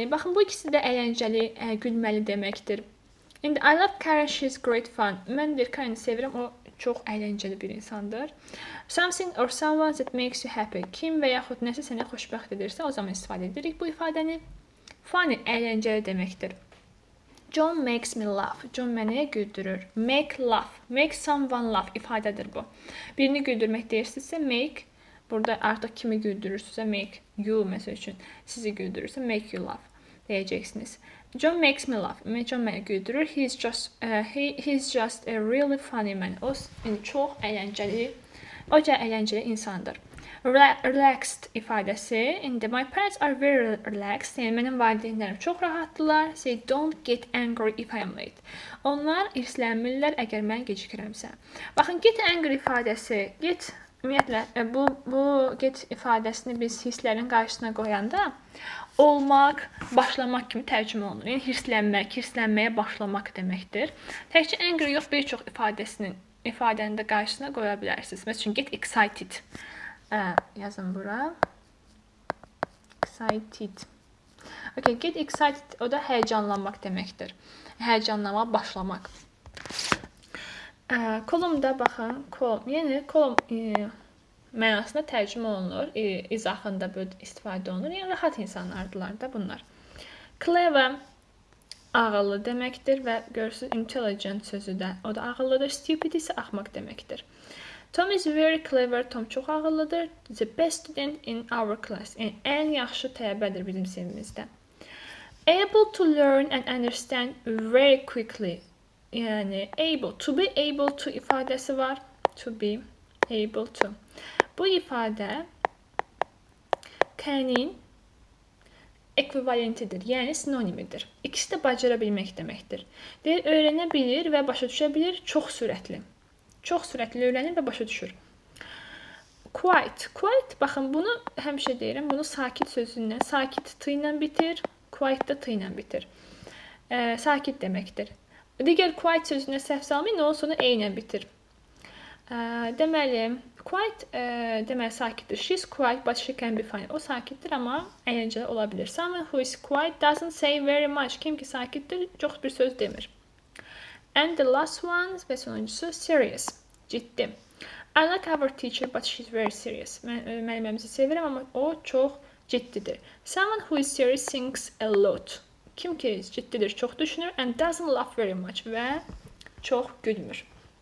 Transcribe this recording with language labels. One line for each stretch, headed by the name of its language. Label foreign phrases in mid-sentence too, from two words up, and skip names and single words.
Azerbaijani: Baxın, bu ikisi də əyləncəli, gülməli deməkdir.
English: İndi I love Karen, she's great fun.
Azerbaijani: Mən Karen'i sevirəm, o çox əyləncəli bir insandır.
English: Something or someone that makes you happy.
Azerbaijani: Kim və yaxud nəsə səni xoşbəxt edirsə, o zaman istifadə edirik bu ifadəni. Funny, əyləncəli deməkdir.
English: John makes me laugh.
Azerbaijani: John məni güldürür.
English: Make laugh. Make someone laugh
Azerbaijani: ifadədir bu. Birini güldürmək deyirsinizsə make. Burada artıq kimi güldürürsünüzsə
English: make you,
Azerbaijani: məsəl üçün sizi güldürürsə
English: make you laugh
Azerbaijani: deyəcəksiniz.
English: John makes me laugh.
Azerbaijani: John məni güldürür.
English: He's just a really funny man.
Azerbaijani: O çox əyləncəli, əyləncəli insandır. Relaxed ifadəsi.
English: İndi my parents are very relaxed.
Azerbaijani: Yəni mənim valideynlərim çox rahatdılar.
English: Say don't get angry if I am late.
Azerbaijani: Onlar irslənmirlər əgər mən gecikirəmsə. Baxın,
English: get angry
Azerbaijani: ifadəsi. Ümumiyyətlə, bu get ifadəsini biz hisslərin qarşısına qoyanda olmaq, başlamaq kimi tərcümə olunur. Yəni, hirslənməyə başlamaq deməkdir. Təkcə angry yox, bir çox ifadəni də qarşısına qoya bilərsiniz. Məsələn,
English: get excited.
Azerbaijani: Yazın bura.
English: Excited. Okay, get excited,
Azerbaijani: o da həyəcanlanmaq deməkdir. Həyəcanlanmaq, başlamaq. Kolumda baxın, yəni kolum mənasında tərcümə olunur, izahında istifadə olunur. Yəni rahat insanlardılar da bunlar. Clever, ağıllı deməkdir və görürsünüz intelligent sözü də, o da ağıllıdır. Stupid isə axmaq deməkdir.
English: Tom is very clever.
Azerbaijani: Tom çox ağıllıdır.
English: The best student in our class.
Azerbaijani: Yəni, ən yaxşı tələbədir bizim sinifimizdə.
English: Able to learn and understand very quickly. Yəni, able, to be able to
Azerbaijani: ifadəsi var.
English: To be able to.
Azerbaijani: Bu ifadə can-in ekvivalentidir, yəni sinonimidir. İkisi də bacara bilmək deməkdir. Deyir, öyrənə bilir və başa düşə bilir, çox sürətli. Çox sürətli öyrənir və başa düşür.
English: Quiet.
Azerbaijani: Quiet, baxın, bunu həmişə deyirəm, bunu sakit sözündən, sakit t ilə bitir, quiet da t ilə bitir. Sakit deməkdir. Digər quiet sözünə səhv salmayın, o sonra e ilə bitir. Deməli, quiet deməli sakitdir.
English: She's quiet, but she can be fine.
Azerbaijani: O sakitdir, amma əyləncəli ola bilir.
English: Someone who is quiet doesn't say very much.
Azerbaijani: Kim ki sakitdir, çox bir söz demir.
English: And the last one
Azerbaijani: və sonuncusu
English: serious, ciddi. I like our teacher, but she's very serious.
Azerbaijani: Mən müəlliməmizi sevirəm, amma o çox ciddidir.
English: Someone who is serious thinks a lot.
Azerbaijani: Kim ki ciddidir, çox düşünür
English: and doesn't laugh very much
Azerbaijani: və çox gülmür.